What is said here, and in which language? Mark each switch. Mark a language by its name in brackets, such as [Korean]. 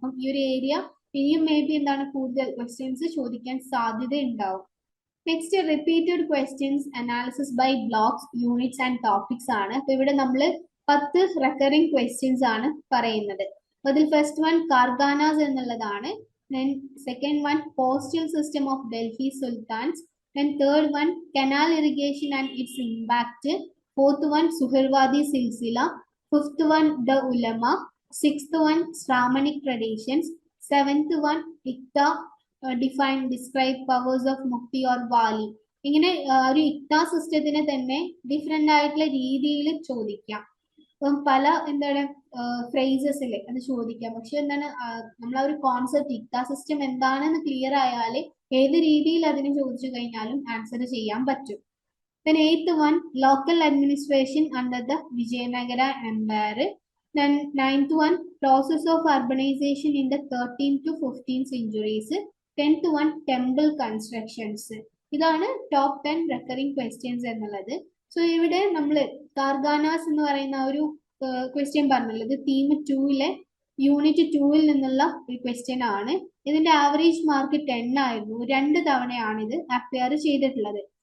[Malayalam] അപ്പം ഈ ഒരു ഏരിയ ഇനിയും മേ ബി എന്താണ് കൂടുതൽ ക്വസ്റ്റ്യൻസ് ചോദിക്കാൻ സാധ്യത ഉണ്ടാവും. Next repeated questions analysis by blocks, units and topics ആണ്. അപ്പൊ ഇവിടെ നമ്മൾ 10 റെക്കറിംഗ് ക്വസ്റ്റ്യൻസ് ആണ് പറയുന്നത്. അതിൽ ഫസ്റ്റ് വൺ കാർഖാനാസ് എന്നുള്ളതാണ്. [English] then second one postal system of Delhi Sultans, then third one canal irrigation and its impact, fourth one Suherwadi Silsila, fifth one the Ulama, sixth one Shramanic traditions, seventh one Ikta define describe powers of Mukti or Wali. [Malayalam] ഇങ്ങനെ ഒരു ഇക്ത സിസ്റ്റത്തിനെ തന്നെ different ആയിട്ടുള്ള രീതിയിൽ ചോദിക്കാം. അപ്പം പല എന്താണ് ഫ്രേസസിൽ അത് ചോദിക്കാം. പക്ഷെ എന്താണ് നമ്മൾ ആ ഒരു കോൺസെപ്റ്റ് ഇക്ത സിസ്റ്റം എന്താണെന്ന് ക്ലിയർ ആയാൽ ഏത് രീതിയിൽ അതിനെ ചോദിച്ചു കഴിഞ്ഞാലും ആൻസർ ചെയ്യാൻ പറ്റും. [English] then eighth one local administration under the Vijayanagara Empire, then ninth one process of urbanization in the 13th to 15th centuries, 10th one temple constructions. [Malayalam] ഇതാണ് ടോപ്പ് 10 റെക്കറിംഗ് ക്വസ്റ്റ്യൻസ് എന്നുള്ളത്. സോ ഇവിടെ നമ്മൾ കാർഖാനാസ് എന്ന് പറയുന്ന ഒരു ക്വസ്റ്റ്യൻ പറഞ്ഞുള്ളത് ടീം 2-ലെ യൂണിറ്റ് 2-ൽ നിന്നുള്ള ഒരു question ആണ്. ഇതിന്റെ ആവറേജ് മാർക്ക് 10 ആയിരുന്നു. 2 തവണയാണ് ഇത് അപ്പിയർ ചെയ്തിട്ടുള്ളത്.